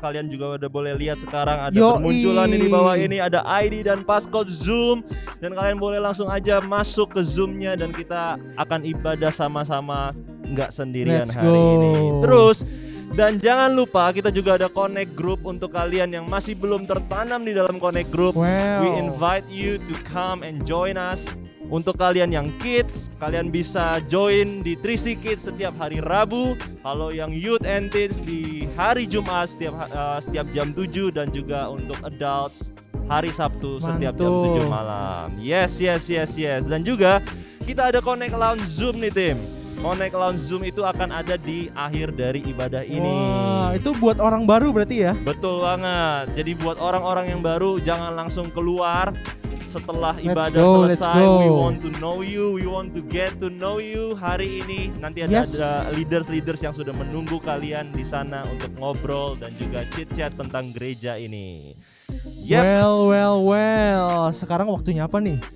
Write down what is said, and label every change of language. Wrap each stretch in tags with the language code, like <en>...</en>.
<id>Kalian juga udah boleh lihat sekarang ada bermunculan di bawah ini, ada ID dan passcode Zoom. Dan kalian boleh langsung aja masuk ke Zoom-nya dan kita akan ibadah sama-sama, nggak sendirian</id> <en>Let's</en> <id>hari</id> <en>go.</en> <id>ini. Terus dan jangan lupa kita juga ada Connect Group untuk kalian yang masih belum tertanam di dalam Connect Group. Wow.</id> <en>We invite you to come and join us.</en> <id>Untuk kalian yang kids, kalian bisa join di 3C Kids setiap hari Rabu. Kalau yang</id> <en>youth and teens</en> <id>di hari Jumat setiap jam 7, dan juga untuk adults hari Sabtu setiap jam 7 malam. Yes. Dan juga kita ada Connect Lounge Zoom nih tim. Connect Lounge Zoom itu akan ada di akhir dari ibadah ini. Wah, itu buat orang baru berarti ya? Betul banget. Jadi buat orang-orang yang baru, jangan langsung keluar setelah ibadah</id> <en>Let's</en> <id>selesai.</id> <en>go. We want to know you, we want to get to know you.</en> <id>Hari ini nanti ada leaders yang sudah menunggu kalian di sana untuk ngobrol dan juga chit-chat tentang gereja ini. Well. Sekarang waktunya apa nih?</id>